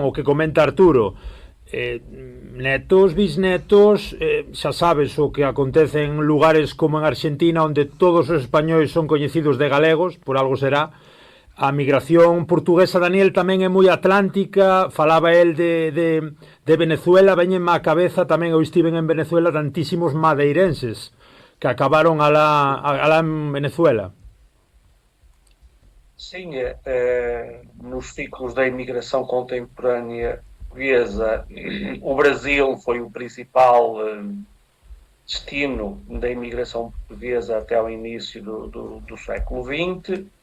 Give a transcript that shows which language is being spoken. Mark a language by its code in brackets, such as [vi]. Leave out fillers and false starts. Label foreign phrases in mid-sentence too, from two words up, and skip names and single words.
[gl] O que comenta Arturo, netos, bisnetos, xa sabes o que acontece en lugares como en Argentina, onde todos os españois son coñecidos de galegos, por algo será. A migración portuguesa, Daniel, tamén é moi atlántica. Falaba el de Venezuela, veñenme á cabeza tamén, eu estive en Venezuela, tantísimos madeirenses que acabaron alá en Venezuela. [pt] Sim, nos ciclos da imigração contemporânea portuguesa, o Brasil foi o principal destino da imigração portuguesa até ao início do século XX.